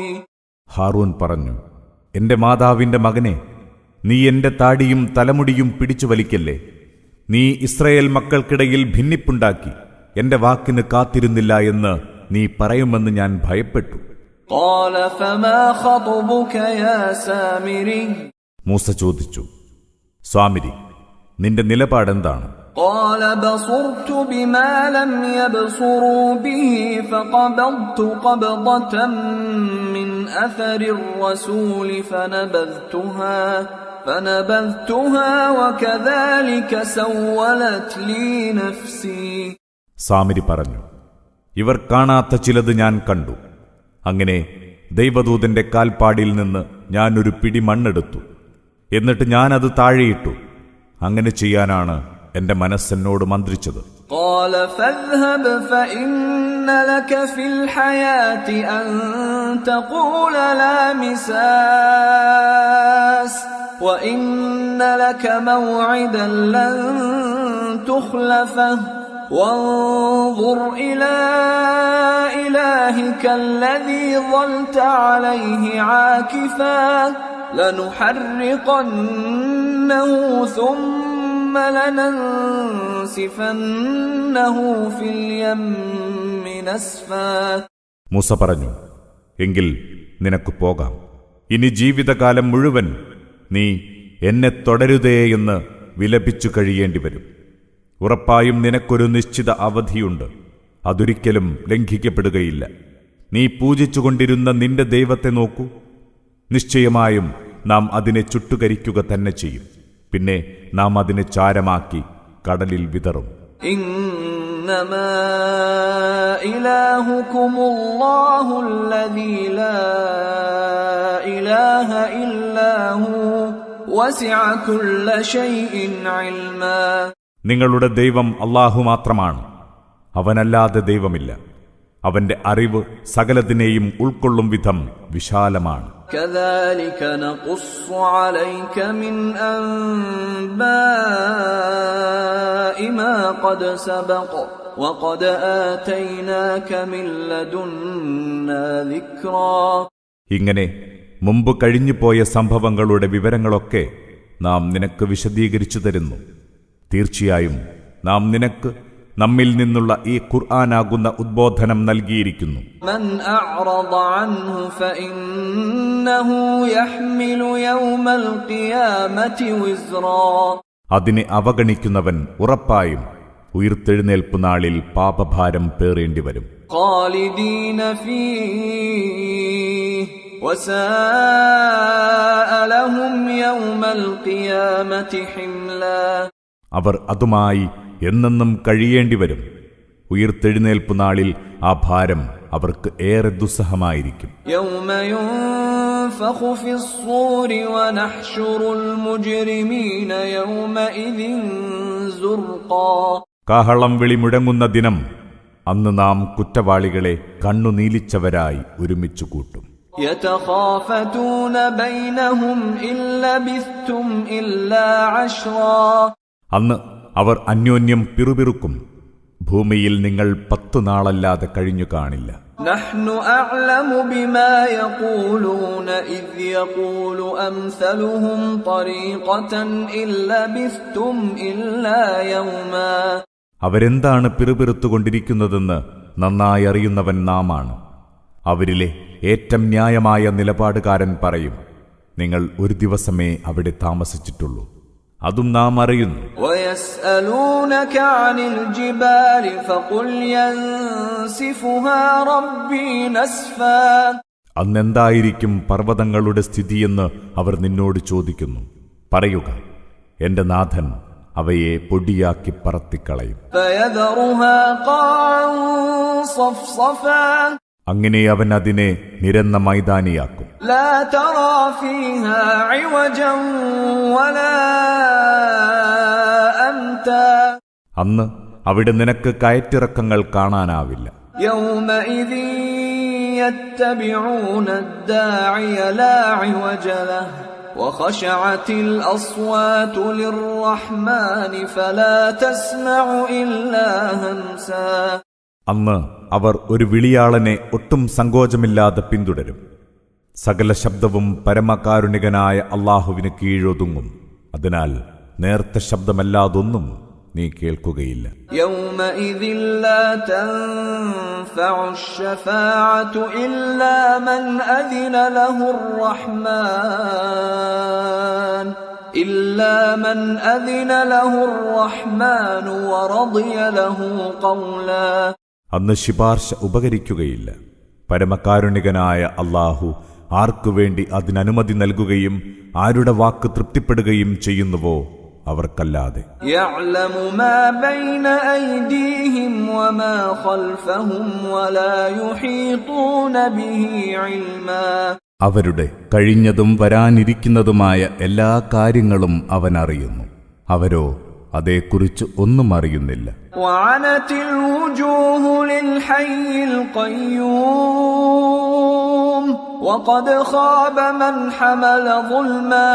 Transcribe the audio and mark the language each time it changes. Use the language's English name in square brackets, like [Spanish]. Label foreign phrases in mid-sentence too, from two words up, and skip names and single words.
[Malayalam] ഹാറൂൻ പറഞ്ഞു, എന്റെ മാതാവിന്റെ മകനെ, നീ എന്റെ താടിയും തലമുടിയും പിടിച്ചു വലിക്കല്ലേ. നീ ഇസ്രായേൽ മക്കൾക്കിടയിൽ ഭിന്നിപ്പുണ്ടാക്കി എന്റെ വാക്കിന് കാത്തിരുന്നില്ല എന്ന് നീ പറയുമെന്ന് ഞാൻ ഭയപ്പെട്ടു. [Arabic] قال فما خطبك يا سامري. [Malayalam] മൂസ ചോദിച്ചു, സ്വാമിരി, നിന്റെ നിലപാടെന്താണ്? [Arabic] قال بصرت بما لم يبصروا به فقبضت قبضة من أثر الرسول فنبذتها وكذلك سولت لي نفسي. [Malayalam] സാമിരി പറഞ്ഞു, ഇവർ കാണാത്ത ചിലത് ഞാൻ കണ്ടു. അങ്ങനെ ദൈവദൂതന്റെ കാൽപ്പാടിൽ നിന്ന് ഞാൻ ഒരു പിടി മണ്ണെടുത്തു. എന്നിട്ട് ഞാനത് താഴെയിട്ടു. അങ്ങനെ ചെയ്യാനാണ് എന്റെ മനസ്സെന്നോട് മന്ത്രിച്ചത്. [Arabic] قال فاذهب فإن لك في الحياة أن تقول لا مساس وإن لك موعدا لن تخلفه وانظر إلى إلهك الذي ظلت عليه عاكفا لنحرقنه ثم لننسفنه في اليم نسفا. [Malayalam] മൂസ പറഞ്ഞു, എങ്കിൽ നിനക്ക് പോകാം. ഇനി ജീവിതകാലം മുഴുവൻ നീ എന്നെ തുടരുതേയെന്ന് വിലപിച്ചു കഴിയേണ്ടി വരും. ഉറപ്പായും നിനക്കൊരു നിശ്ചിത അവധിയുണ്ട്, അതൊരിക്കലും ലംഘിക്കപ്പെടുകയില്ല. നീ പൂജിച്ചുകൊണ്ടിരുന്ന നിന്റെ ദൈവത്തെ നോക്കൂ. നിശ്ചയമായും നാം അതിനെ ചുട്ടുകരിക്കുക തന്നെ ചെയ്യും. പിന്നെ നാം അതിനെ ചാരമാക്കി കടലിൽ വിതറും. [Arabic] إنما إلهكم الله الذي لا إله إلا هو وسع كل شيء علما. [Malayalam] നിങ്ങളുടെ ദൈവം അല്ലാഹു മാത്രമാണ്. അവനല്ലാതെ ദൈവമില്ല. അവന്റെ അറിവ് സകലതിനെയും ഉൾക്കൊള്ളും വിധം വിശാലമാണ്. [Arabic] كذلك نقص عليك من أنباء ما قد سبق وقد آتيناك من لدنا ذكرا. [Malayalam] ഇങ്ങനെ മുമ്പ് കഴിഞ്ഞുപോയ സംഭവങ്ങളുടെ വിവരങ്ങളൊക്കെ നാം നിനക്ക് വിശദീകരിച്ചു തരുന്നു. തീർച്ചയായും നാം നിനക്ക് നമ്മിൽ നിന്നുള്ള ഈ ഖുർആനാകുന്ന ഉദ്ബോധനം നൽകിയിരിക്കുന്നു. [Arabic] من أعرض عنه فإنه يحمل يوم القيامة وزرا. [Malayalam] അതിനെ അവഗണിക്കുന്നവൻ ഉറപ്പായും ഉയിർത്തെഴുന്നേൽപ്പ് നാളിൽ പാപഭാരം പേറേണ്ടി വരും. [Arabic] خالدين فيه وساء لهم يوم القيامة حملا. [Malayalam] അവർ അതുമായി എന്നെന്നും കഴിയേണ്ടി വരും. ഉയിർത്തെഴുന്നേൽപ്പ് നാളിൽ ആ ഭാരം അവർക്ക് ഏറെ ദുസ്സഹമായിരിക്കും. [Arabic] يوم ينفخ في الصور ونحشر المجرمين يومئذ زرقا. [Malayalam] കാഹളം വിളി മുഴങ്ങുന്ന ദിനം, അന്ന് നാം കുറ്റവാളികളെ കണ്ണുനീലിച്ചവരായി ഒരുമിച്ചു കൂട്ടും. [Arabic] يتخافتون بينهم إن لبثتم إلا عشرا. [Malayalam] അന്ന് അവർ അന്യോന്യം പിറുപിറുക്കും, ഭൂമിയിൽ നിങ്ങൾ 10 നാളല്ലാതെ കഴിഞ്ഞു കാണില്ല. [Arabic] نحن أعلم بما يقولون إذ يقول أمثلهم طريقة إن لبثتم إلا يوما. [Malayalam] അവരെന്താണ് പിറുപിറുത്തുകൊണ്ടിരിക്കുന്നതെന്ന് നന്നായി അറിയുന്നവൻ നാമാണ്. അവരിലെ ഏറ്റവും ന്യായമായ നിലപാടുകാരൻ പറയും, നിങ്ങൾ ഒരു ദിവസമേ അവിടെ താമസിച്ചിട്ടുള്ളൂ. അതും നാം അറിയുന്നു. [Arabic] ويسألونك عن الجبال فقل ينسفها ربي نسفا. [Malayalam] അന്നെന്തായിരിക്കും പർവ്വതങ്ങളുടെ സ്ഥിതിയെന്ന് അവർ നിന്നോട് ചോദിക്കുന്നു. പറയുക, എന്റെ നാഥൻ അവയെ പൊടിയാക്കി പറത്തിക്കളയും. [Arabic] فيذرها قاعا صفصفا. [Malayalam] അങ്ങനെ അവൻ അതിനെ നിരന്ന മൈതാനിയാക്കും. [Arabic] لا ترى فيها عوجا ولا أمتا. [Malayalam] അന്ന് അവിടെ നിനക്ക് കയറ്റിറക്കങ്ങൾ കാണാനാവില്ല. [Arabic] يومئذ يتبعون الداعي لا عوج له وخشعت الأصوات للرحمن فلا تسمع إلا همسا. [Malayalam] അന്ന് അവർ ഒരു വിളിയാളനെ ഒട്ടും സങ്കോചമില്ലാതെ പിന്തുടരും. സകല ശബ്ദവും പരമകാരുണികനായ അല്ലാഹുവിന് കീഴൊതുങ്ങും. അതിനാൽ നേർത്ത ശബ്ദമല്ലാതൊന്നും നീ കേൾക്കുകയില്ല. [Arabic] يومئذ لا تنفع الشفاعة إلا من أذن له الرحمن ورضي له قولا. [Malayalam] അന്ന് ശുപാർശ ഉപകരിക്കുകയില്ല. പരമകാരുണികനായ അല്ലാഹു ആർക്കുവേണ്ടി അതിനനുമതി നൽകുകയും ആരുടെ വാക്ക് തൃപ്തിപ്പെടുകയും ചെയ്യുന്നുവോ അവർക്കല്ലാതെ. [Arabic] يعلم ما بين أيديهم وما خلفهم ولا يحيطون به علما. [Malayalam] അവരുടെ കഴിഞ്ഞതും വരാനിരിക്കുന്നതുമായ എല്ലാ കാര്യങ്ങളും അവൻ അറിയുന്നു. അവരോ അതേക്കുറിച്ച് ഒന്നും അറിയുന്നില്ല. [Arabic] وعنت الوجوه للحي القيوم وقد خاب من حمل ظلما.